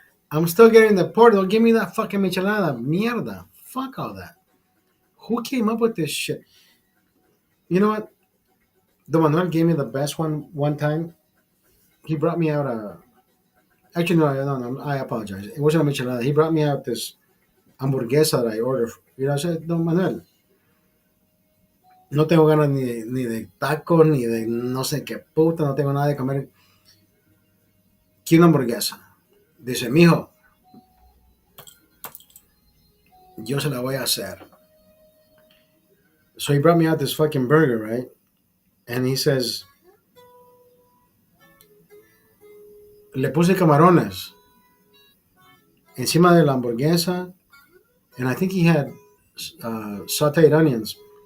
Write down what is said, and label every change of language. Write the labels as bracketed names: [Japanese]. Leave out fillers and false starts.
[English] I'm still getting deported. Don't give me that fucking michelada. Mierda. Fuck all that. Who came up with this shit? You know what? The Manuel gave me the best one time. He brought me out a. Actually, no. I apologize. It wasn't a michelada. He brought me out this hamburguesa that I ordered. You know, I said, [Spanish] Don Manuel, no tengo ganas ni de tacos, ni de no sé qué puta, no tengo nada de comer. Quiero una hamburguesa. Dice, mijo, yo se la voy a hacer. [English] So he brought me out this fucking burger, right? And he says, [Spanish] le puse camarones encima de la hamburguesa, [English] and I think he had sauteed onions.